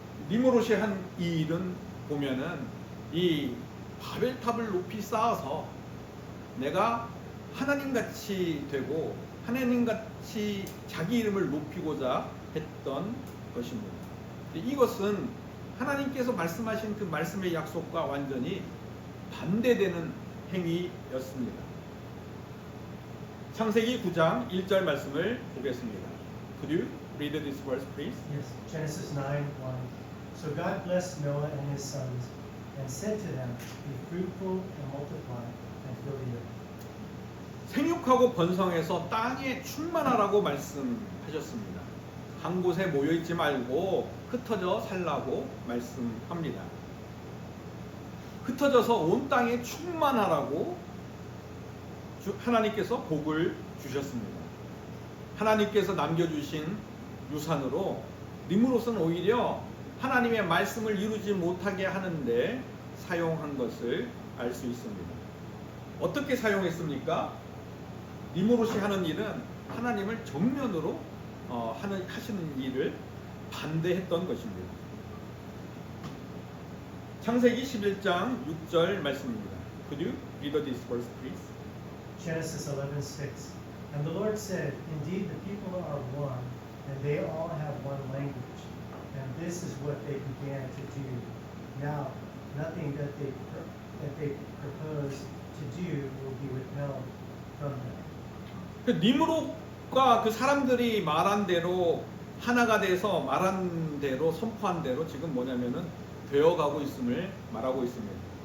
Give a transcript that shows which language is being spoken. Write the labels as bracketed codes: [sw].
[ko] 니므롯이 한 이 일은 보면은 이 바벨탑을 높이 쌓아서 내가 하나님같이 되고 하나님같이 자기 이름을 높이고자 했던 것입니다. 이것은 하나님께서 말씀하신 그 말씀의 약속과 완전히 반대되는 행위였습니다. 창세기 9장 1절 말씀을 보겠습니다. [en] Could you read this verse, please? Yes. Genesis 9:1. So God blessed Noah and his sons and said to them, Be fruitful and multiply and fill the earth. [ko] 생육하고 번성해서 땅에 충만하라고 말씀하셨습니다. 한 곳에 모여 있지 말고 흩어져 살라고 말씀합니다. 흩어져서 온 땅에 충만하라고 하나님께서 복을 주셨습니다. 하나님께서 남겨주신 유산으로 니므롯은 오히려 하나님의 말씀을 이루지 못하게 하는데 사용한 것을 알 수 있습니다. 어떻게 사용했습니까? 니므롯이 하는 일은 하나님을 정면으로 하시는 일을 반대했던 것입니다. 창세기 11장 6절 말씀입니다. [en] Could you read this verse, please? Genesis 11:6. And the Lord said, Indeed, the people are one, and they all have one language. And this is what they began to do. Now, nothing that they propose to do will be withheld from them. [ko] 그 니므롯과 그 사람들이 말한 대로 하나가 돼서 말한 대로 선포한 대로 지금 뭐냐면은 되어가고 있음을 말하고 있습니다.